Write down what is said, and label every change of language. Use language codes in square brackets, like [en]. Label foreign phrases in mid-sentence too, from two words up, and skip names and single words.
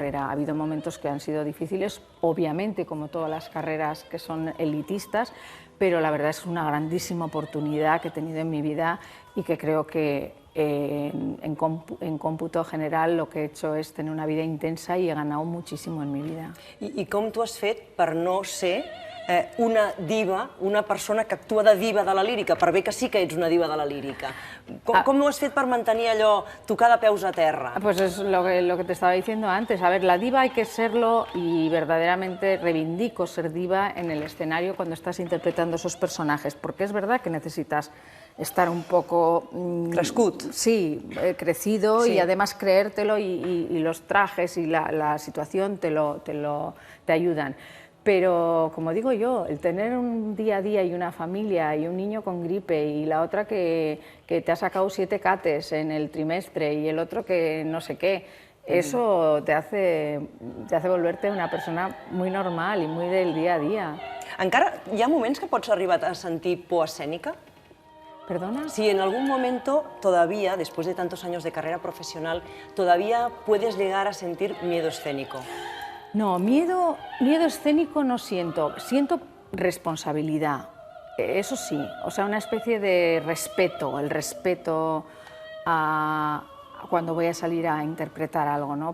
[es] Ha habido momentos que han sido difíciles, obviamente, como todas las carreras que son elitistas, pero la verdad es una grandísima oportunidad que he tenido en mi vida y que creo que en cómputo general lo que he hecho es tener una vida intensa y he ganado muchísimo en mi vida. [ca] I com tu has fet per no ser una diva, una persona que actua de diva de la lírica, per bé que sí que ets una diva de la lírica? Com ho has fet per mantenir allò tocada peus a terra? [es] Pues es lo que te estaba diciendo antes. A ver, la diva hay que serlo y verdaderamente reivindico ser diva en el escenario cuando estás interpretando esos personajes, porque es verdad que necesitas estar un poco... [ca] Crescut. [es] Sí, crecido y además creértelo y los trajes y la situación te ayudan. Pero, como digo yo, el tener un día a día y una familia y un niño con gripe y la otra que te ha sacado 7 cates en el trimestre y el otro que no sé qué, eso te hace volverte una persona muy normal y muy del día a día. [ca] Encara hi ha moments que pots arribar a sentir por escénica? [es] ¿Perdona? Si en algún momento todavía, después de tantos años de carrera profesional, todavía puedes llegar a sentir miedo escénico. No, miedo escénico no siento responsabilidad, eso sí, o sea, una especie de respeto, el respeto a cuando voy a salir a interpretar algo, ¿no?